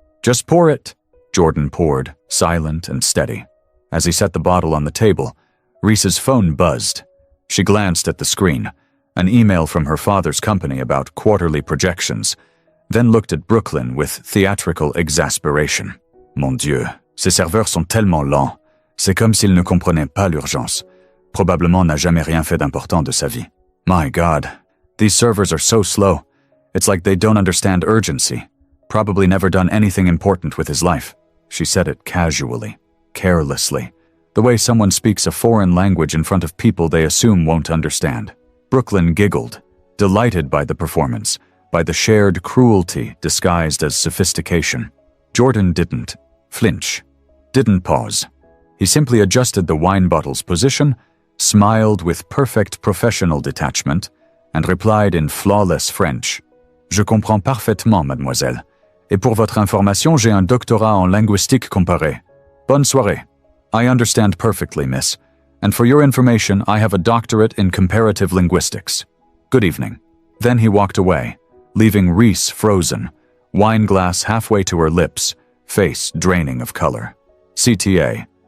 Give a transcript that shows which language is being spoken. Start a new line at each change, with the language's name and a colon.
English: "Just pour it," Jordan poured, silent and steady. As he set the bottle on the table, Reese's phone buzzed. She glanced at the screen, an email from her father's company about quarterly projections, then looked at Brooklyn with theatrical exasperation.
French: "Mon Dieu, ces serveurs sont tellement lents. C'est comme s'ils ne comprenaient pas l'urgence. Probablement n'a jamais rien fait d'important de sa vie.
English: My God, these servers are so slow. It's like they don't understand urgency. Probably never done anything important with his life." She said it casually, carelessly, the way someone speaks a foreign language in front of people they assume won't understand. Brooklyn giggled, delighted by the performance, by the shared cruelty disguised as sophistication. Jordan didn't flinch, didn't pause. He simply adjusted the wine bottle's position, smiled with perfect professional detachment, and replied in flawless French,
French: "Je comprends parfaitement, mademoiselle. Et pour votre information, j'ai un doctorat en linguistique comparée. Bonne soirée."
English: "I understand perfectly, miss. And for your information, I have a doctorate in comparative linguistics. Good evening." Then he walked away, leaving Reese frozen, wine glass halfway to her lips, face draining of color. CTA.